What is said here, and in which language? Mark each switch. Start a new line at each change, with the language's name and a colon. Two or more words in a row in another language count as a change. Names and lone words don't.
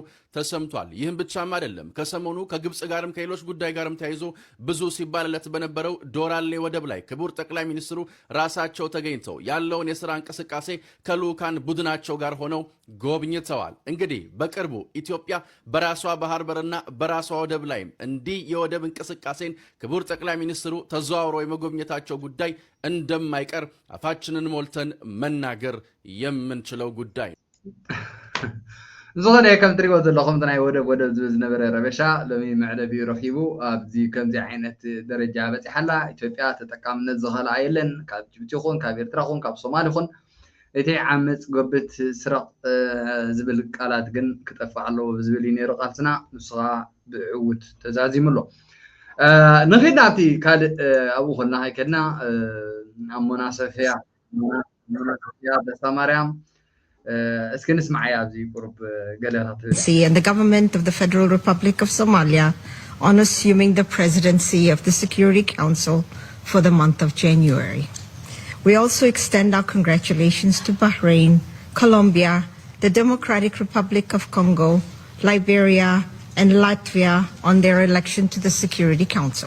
Amharic: ተሰምቷል። ይህም ብቻም አይደለም። ከሰሞኑ ከግብጽ ጋርም ከሌሎች ጉዳይ ጋርም ተያይዞ ብዙ ሲባልለት በነበረው ዶራሌ ወደብ ላይ ክቡር ጠቅላይ ሚኒስትሩ ራሳቸው ተገኝተው ያለውን የሥራ እንቅስቃሴ ከልዑካን ቡድናቸው ጋር ሆነው ጎብኝተዋል። እንግዲህ በቅርቡ ኢትዮጵያ በራሷ ባህር በርና በራሷ ወደብ ላይም እንዲህ የወደብ እንቅስቃሴን ክቡር ጠቅላይ ሚኒስትሩ ተዘዋውረው የመጎብኘታቸው ጉዳይ እንደማይቀር አፋችንን ሞልተን መናገር የምንችለው ጉዳይ ነው።
Tigrinya: ዝኾነ ከም ትሪእዎ ዘለኹም ናይ ወደብ ዝነበረ ረበሻ ሎሚ መዕረቢ ረኺቡ ኣብዚ ከምዚ ዓይነት ደረጃ በፂሓላ ኢትዮጵያ ተጠቃምነት ዝኸላ የለን ካብ ጅቡቲ ይኹን ካብ ኤርትራ ይኹን ካብ ሶማሊ ይኹን እቲ ዓመፅ ጎብት ስረቕ ዝብል ቃላት ግን ክጠፍእ ኣለዎ ብዝብል እዩ ነይሩ ቃልስና ንስኻ ብዕውት ተዛዚሙ ኣሎ። ንኺድና ኣብቲ ካልእ ኣብኡ ኮልና ከይድና ኣብ ሞናሰፍያ ደስታ ማርያም እስኪ ንስማዕ ኣብዚ ቁርብ ገለታት
English: and the government of the Federal Republic of Somalia on assuming the presidency of the Security Council for the month of January. We also extend our congratulations to Bahrain, Colombia, the Democratic Republic of Congo, Liberia, and Latvia on their election to the Security Council.